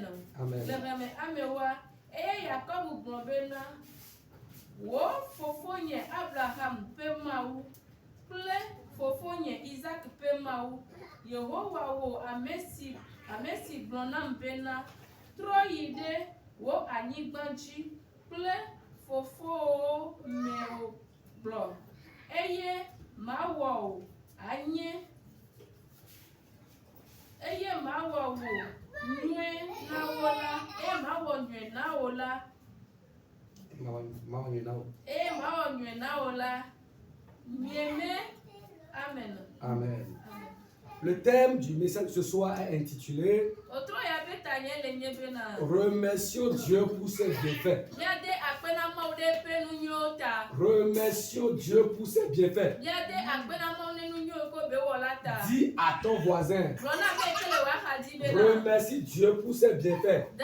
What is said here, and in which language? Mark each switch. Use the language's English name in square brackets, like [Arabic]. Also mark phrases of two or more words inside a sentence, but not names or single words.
[Ewe] Le amewoa eye Yakob gblɔ bena wo fofonye Abraham ƒe Mawu kple fofonye Isaac ƒe Mawu Yehowa wo ame si gblɔ nam bena trɔ yi ɖe wo anyigba dzi kple fofowo mewo gblɔ eye mawɔ wo anye eye mawɔ wo Amen. [French] Le thème du message de ce soir est intitulé Remercions Dieu pour ses bienfaits. Remercions Dieu pour ses bienfaits. Dis à ton voisin, remercie Dieu pour ses bienfaits.